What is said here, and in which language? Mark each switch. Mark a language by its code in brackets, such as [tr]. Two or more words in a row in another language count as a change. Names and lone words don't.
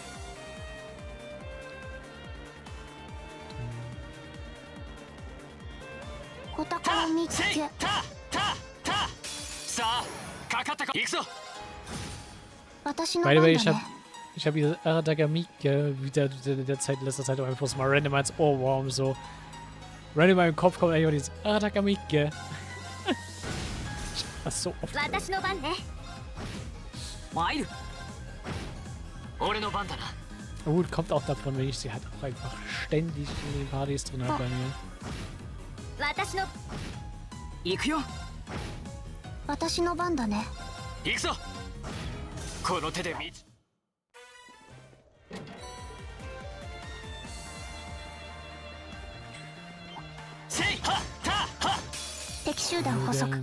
[en] By the way, [de] ich hab diese Aratagamike wieder der Zeit in letzter Zeit auch einfach mal random als Ohrwurm so. Random in meinem Kopf kommt einfach dieses Aratagamike. Was so oft. Gut, kommt auch davon, wenn ich sie halt auch einfach ständig in den Partys drin habe bei mir. [ja] 私の番だね。行くぞ。ここの手で見敵集団捕捉。